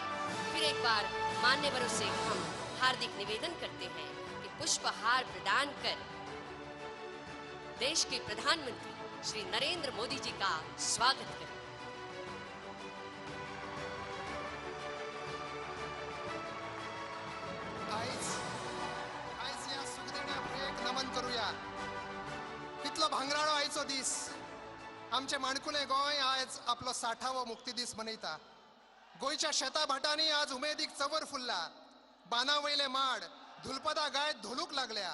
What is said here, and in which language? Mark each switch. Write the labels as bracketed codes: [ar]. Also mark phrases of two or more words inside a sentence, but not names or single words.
[hi] फिर एक बार मान्यवरों से हम हार्दिक निवेदन करते हैं कि पुष्पहार प्रदान कर देश के प्रधानमंत्री श्री नरेंद्र मोदी जी का स्वागत करें। [kok] आज या सुखदेण्या प्रियेक नमन करूया। कितलो भांगराळो आयचो दीस। आमचे माणकुले गोंय आज आपलो 60वो मुक्ती दीस मनयता। गोंयच्या शेता भाटांनी आज उमेदीक चवर फुलला। बानावयले माड धुलपदां गायत धोलूक लागल्या।